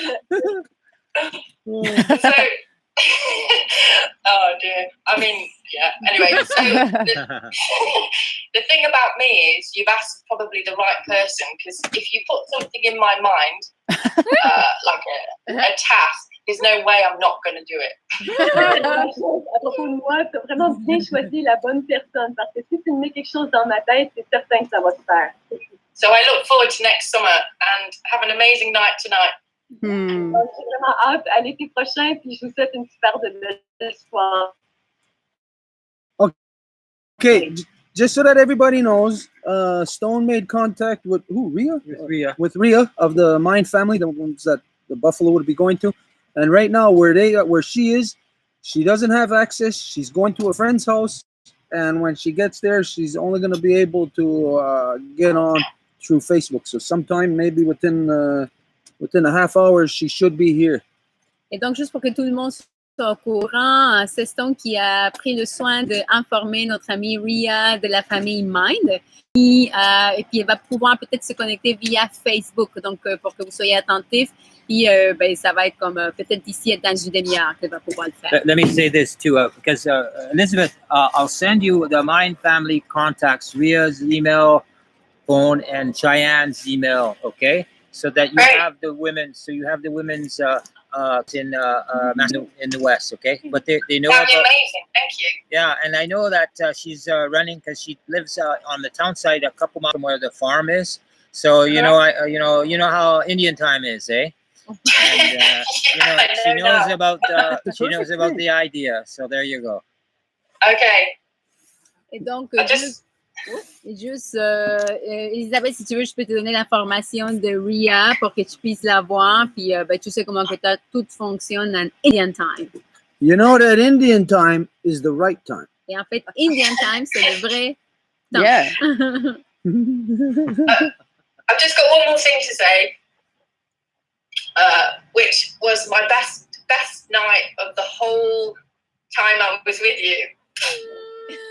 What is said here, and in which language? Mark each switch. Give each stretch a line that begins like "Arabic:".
English: So, oh dear. I mean, yeah. Anyway, so the thing about me is you've asked probably the right person, because if you put something in my mind, like a task. There's no way I'm not going to do it.
French: À propos de moi, tu as vraiment bien choisi la bonne personne parce que si tu mets quelque chose dans ma tête, c'est certain que ça va se faire.
English: So I look forward to next summer and have an amazing night tonight.
French: Donc, j'ai vraiment hâte à l'été prochain, puis je vous souhaite une super de belle soirée.
English: Okay, just so that everybody knows, Stone made contact with who? Rhea? With Rhea of the Mind family, the ones that the Buffalo would be going to. And right now, where she is, she doesn't have access. She's going to a friend's house, and when she gets there, she's only going to be able to get on through Facebook. So sometime, maybe within a half hour, she should be here.
French: Et donc, juste pour que tout le monde soit au courant, c'est Stone qui a pris le soin d'informer notre amie Rhea de la famille Mind. Et puis, elle va pouvoir peut-être se connecter via Facebook. Donc, pour que vous soyez attentifs. Puis, ben, ça va être comme peut-être d'ici dans une demi-heure qu'elle va pouvoir le faire.
English: Let me say this too, because Elizabeth, I'll send you the Mind family contacts, Rhea's email, phone, and Cheyenne's email, okay? So that you have the women's, in the West, okay? But they know That'd be about. amazing. Thank you. Yeah, and I know that she's running because she lives on the town side, a couple miles from where the farm is. So you know, you know how Indian time is, eh? And she knows about the idea. So there you go. Okay.
French: Et donc, Elisabeth, si tu veux, je peux te donner l'information de Rhea pour que tu puisses la voir. Puis, ben, tu sais comment que tout fonctionne en Indian time.
English: You know that Indian time is the right time.
French: Et en fait, Indian time, c'est le vrai temps.
English: Yeah. I've just got one more thing to say, which was my best night of the whole time I was with you.